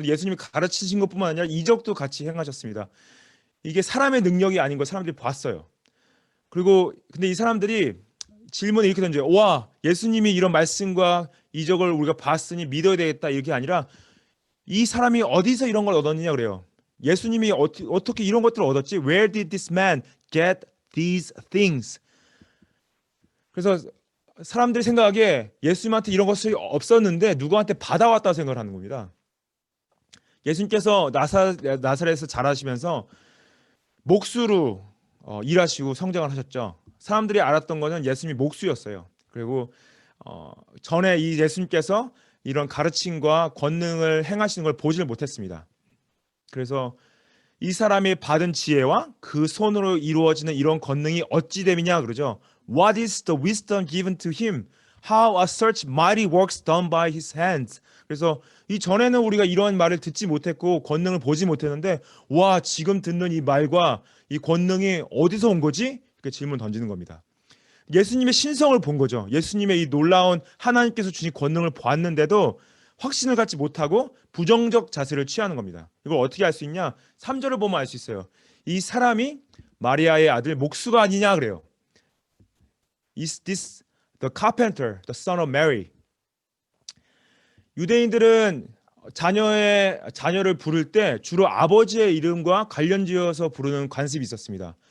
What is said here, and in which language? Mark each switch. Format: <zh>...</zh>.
<ko>그리고 예수님이 가르치신 것뿐만 아니라 이적도 같이 행하셨습니다. 이게 사람의 능력이 아닌 걸 사람들이 봤어요. 그리고 근데 이 사람들이 질문을 이렇게 던져요. 와, 예수님이 이런 말씀과 이적을 우리가 봤으니 믿어야 되겠다 이렇게 아니라 이 사람이 어디서 이런 걸 얻었느냐 그래요. 예수님이 어떻게 이런 것들을 얻었지?</ko> <en>Where did this man get these things?</en> <ko>그래서 사람들이 생각하기에 예수님한테 이런 것이 없었는데 누구한테 받아왔다고 생각을 하는 겁니다. 예수님께서 나사렛에서 자라시면서 목수로 일하시고 성장을 하셨죠. 사람들이 알았던 것은 예수님이 목수였어요. 그리고 전에 이 예수님께서 이런 가르침과 권능을 행하시는 걸 보지를 못했습니다. 그래서 이 사람이 받은 지혜와 그 손으로 이루어지는 이런 권능이 어찌 됨이냐 그러죠.</ko> <en>What is the wisdom given to him? How are such mighty works done by his hands.</en> <ko>그래서 이 전에는 우리가 이런 말을 듣지 못했고 권능을 보지 못했는데 와 지금 듣는 이 말과 이 권능이 어디서 온 거지? 이렇게 질문 던지는 겁니다. 예수님의 신성을 본 거죠. 예수님의 이 놀라운 하나님께서 주신 권능을 보았는데도 확신을 갖지 못하고 부정적 자세를 취하는 겁니다. 이걸 어떻게 알 수 있냐? 3절을 보면 알 수 있어요. 이 사람이 마리아의 아들 목수가 아니냐 그래요.</ko> <en>Is this the carpenter, the son of Mary?</en> <ko>유대인들은 자녀를 부를 때 주로 아버지의 이름과 관련지어서 부르는 관습이 있었습니다.</ko>